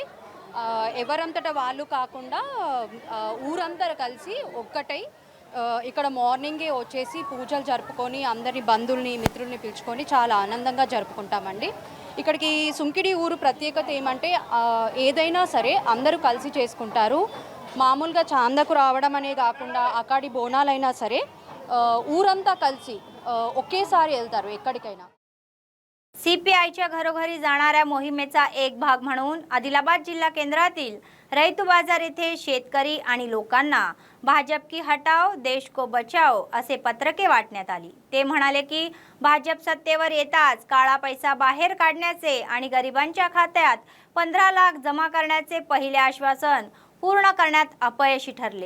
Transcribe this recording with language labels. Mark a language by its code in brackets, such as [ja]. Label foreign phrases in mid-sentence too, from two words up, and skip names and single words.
[te] ఎవరంతటా వాళ్ళు కాకుండా ఊరందరూ కలిసి ఒక్కటై ఇక్కడ మార్నింగే వచ్చేసి పూజలు జరుపుకొని అందరిని బంధువుల్ని మిత్రుల్ని పిలుచుకొని చాలా ఆనందంగా జరుపుకుంటామండి. ఇక్కడికి సుంకిడి ఊరు ప్రత్యేకత ఏమంటే ఏదైనా సరే అందరూ కలిసి చేసుకుంటారు. మామూలుగా చాందకు रावడం అనే కాకుండా అకాడి బోనాలైనా సరే ఊరంతా కలిసి ఒకేసారి వెళ్తారు ఎక్కడికైనా. [mr] CPIच्या घरोघरी जाणाऱ्या मोहिमेचा एक भाग म्हणून आदिलाबाद जिल्हा केंद्रातील रैतू बाजार येथे शेतकरी आणि लोकांना [hi] भाजप की हटाओ देश को बचाओ [mr] असे पत्रके वाटण्यात आली। ते म्हणाले की भाजप सत्तेवर येताच काळा पैसा बाहेर काढण्याचे आणि गरिबांच्या खात्यात 15 लाख जमा करण्याचे पहिले आश्वासन पूर्ण करण्यात अपयशी ठरले।